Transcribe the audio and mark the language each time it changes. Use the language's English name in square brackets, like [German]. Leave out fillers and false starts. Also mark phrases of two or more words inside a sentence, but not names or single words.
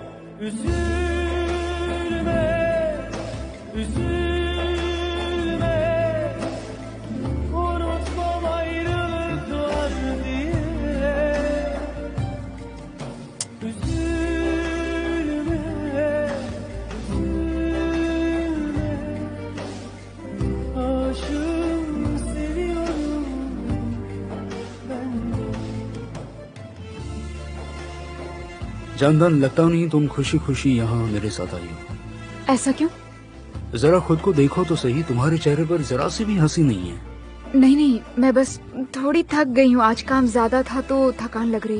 [Turkish] Üzülme, üzülme, unutmam ayrılık var diye. Üzülme, üzülme, aşığım, seviyorum ben. [Hindi] जानदान, लगता नहीं तुम खुशी खुशी यहाँ मेरे साथ आई हो। ऐसा क्यों? जरा खुद को देखो तो सही, तुम्हारे चेहरे पर जरा सी भी हंसी नहीं है। नहीं नहीं, मैं बस थोड़ी थक गई हूँ, आज काम ज्यादा था तो थकान लग रही है।